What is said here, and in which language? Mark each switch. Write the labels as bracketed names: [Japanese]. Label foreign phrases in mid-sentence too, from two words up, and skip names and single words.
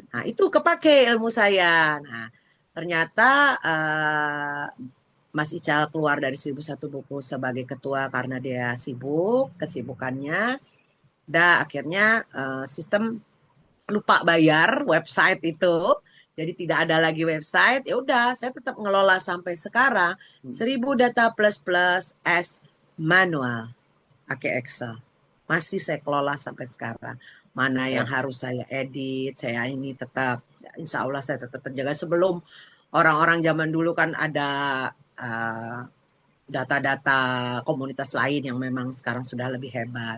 [Indonesian] Nah, itu kepake ilmu saya. Nah, ternyata Mas Ical keluar dari 1001 buku sebagai ketua karena dia sibuk, kesibukannya. Dan akhirnya sistem lupa bayar website itu. Jadi tidak ada lagi website. Ya udah, saya tetap ngelola sampai sekarang 1000 data plus plus as manual pakai Excel. Masih saya kelola sampai sekarang. Mana yang harus saya edit, saya ini tetap, insya Allah saya tetap terjaga. Sebelum orang-orang zaman dulu kan ada uh, data-data komunitas lain yang memang sekarang sudah lebih hebat.